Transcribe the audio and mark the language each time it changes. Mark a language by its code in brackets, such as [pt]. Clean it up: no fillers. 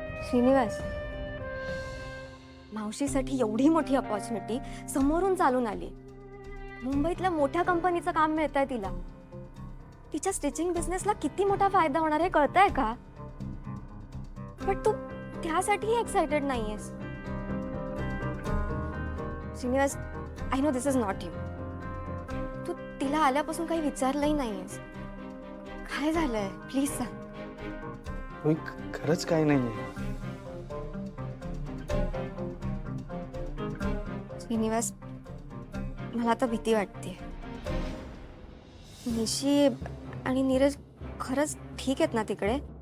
[mr] श्रीनिवास, मावशीसाठी एवढी मोठी अपॉर्च्युनिटी समोरून चालून आली. मुंबईतल्या मोठ्या कंपनीचं काम मिळतंय तिला. तिच्या स्टिचिंग बिझनेसला किती मोठा फायदा होणार हे कळतंय का? पण तू त्यासाठीही एक्साइटेड नाहीयेस. [en] Shrinivas, I know this is not you. [mr] तू तिला आल्यापासून काही विचारलंही नाहीयेस. काय झालंय प्लीज सांग. होय, खरंच काही नाहीये. श्रीनिवास, मला आता भीती वाटते. निशी आणि नीरज खरंच ठीक आहेत ना तिकडे?